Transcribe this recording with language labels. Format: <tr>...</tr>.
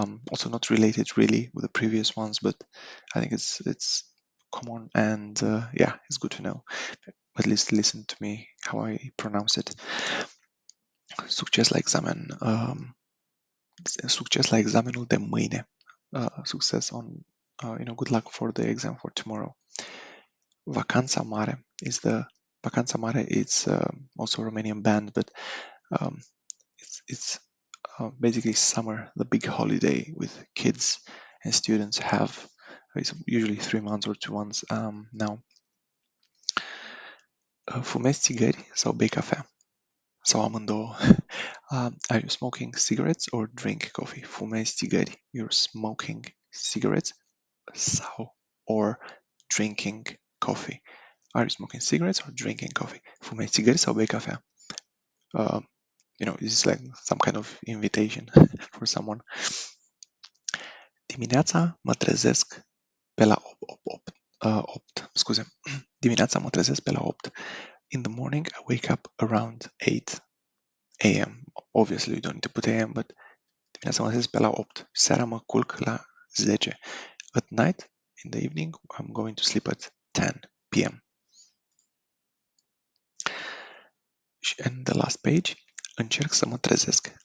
<en>Also not related really with the previous ones, but I think it's common and it's good to know. At least listen to me how I pronounce it.</en> <ro>Succes la examen. Succes la examenul de mâine.</ro> <en>Success on good luck for the exam for tomorrow. Vacanța Mare is the Vacanța Mare. It's also a Romanian band, but um, it's basically summer, the big holiday with kids and students have. It's usually 3 months or 2 months now.</en> <ro>Fumezi țigări sau bei cafea? Sau amândouă?</ro> <en>Are you smoking cigarettes or drink coffee?</en> <ro>Fumezi țigări.</ro> <en>You're smoking cigarettes sau or drinking coffee. Are you smoking cigarettes or drinking coffee?</en> <ro>Fumezi țigări sau bei cafea?</ro> <en>It's like some kind of invitation for someone.</en> <ro>Dimineața mă trezesc pe la 8. Scuze. Dimineața mă trezesc pe la 8.</ro> <en>In the morning, I wake up around 8 a.m. Obviously, you don't need to put a.m., but</en> <ro>dimineața mă trezesc pe la 8. Seara mă culc la 10.</ro> <en>At night, in the evening, I'm going to sleep at 10 p.m. And the last page,</en> <ro>încerc să mă trezesc.</ro>